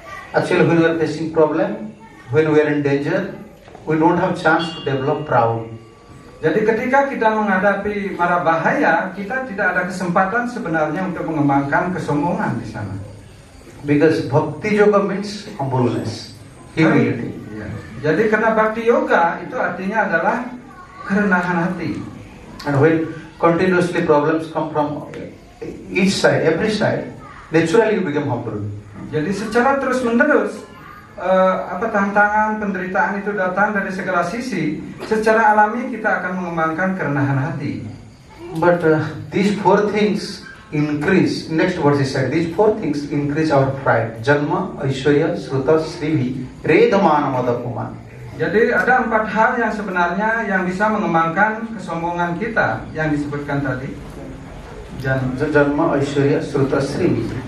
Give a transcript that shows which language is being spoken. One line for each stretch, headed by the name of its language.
English: Actually, when we are facing problem, when we are in danger, we don't have chance to develop proud.
Indonesian: Jadi ketika kita menghadapi mara bahaya, kita tidak ada kesempatan sebenarnya untuk mengembangkan kesombongan di sana.
English: Because bhakti yoga means humbleness, humility.
Indonesian: Jadi karena bhakti yoga itu artinya adalah kerendahan hati.
English: And when continuously problems come from each side, every side, naturally you become humble.
Indonesian: Jadi secara terus menerus tantangan penderitaan itu datang dari segala sisi, secara alami kita akan mengembangkan kerendahan hati.
English: But these four things increase. Next verse is said, these four things increase our pride.
Sanskrit: Janma, Aishwarya, Sruta, Srivi, Redhamana, Madapuman.
Indonesian: Jadi ada 4 hal yang sebenarnya yang bisa mengembangkan kesombongan kita yang disebutkan tadi.
Sanskrit: Janma, Aishwarya, Sruta, Srivi.